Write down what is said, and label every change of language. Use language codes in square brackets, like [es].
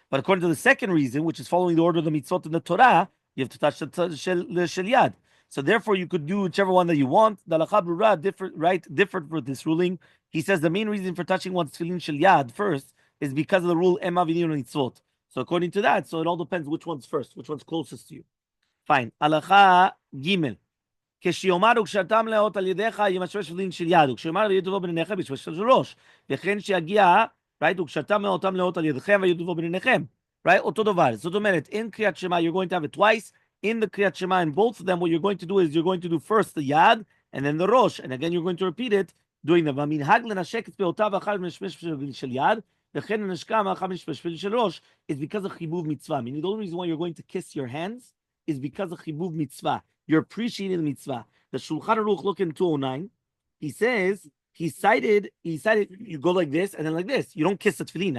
[en] But according to the second reason, which is following the order of the mitzvot in the Torah, you have to touch the shel yad. So therefore, you could do whichever one that you want. The halacha brura different for this ruling. He says the main reason for touching one's tefillin shel yad first is because of the rule ema v'ninu mitzvot. So according to that, so it all depends which one's first, which one's closest to you. Fine. Halacha gimel. [he] כשיאמר וקשרתם לאות על ידיך ימשמש תפילין של יד, וכשיאמר וידובו בניניכם ימשמש של ראש, וכן שיגיע, right, וקשרתם אותם לאות על ידיכם וידובו בניניכם, right, אותו דבר. זאת אומרת, [en] in קריאת שמע you're going to have it twice, in the קריאת שמע, in both of them, what you're going to do is you're going to do first the yad, and then the rosh, and again you're going to repeat it, doing them. [he] והמנהג לנשק את פאותיו אחר משמש של יד, וכן לנשקם אחר משמש של ראש, [en] is because of [he] חיבוב מצווה. [en] Meaning the only reason why you're going to kiss your hands is because of [he] חיבוב מצווה. [en] You're appreciating the mitzvah. The Shulchan Aruch, look in 209. He says, he cited, you go like this and then like this. You don't kiss the tefillin.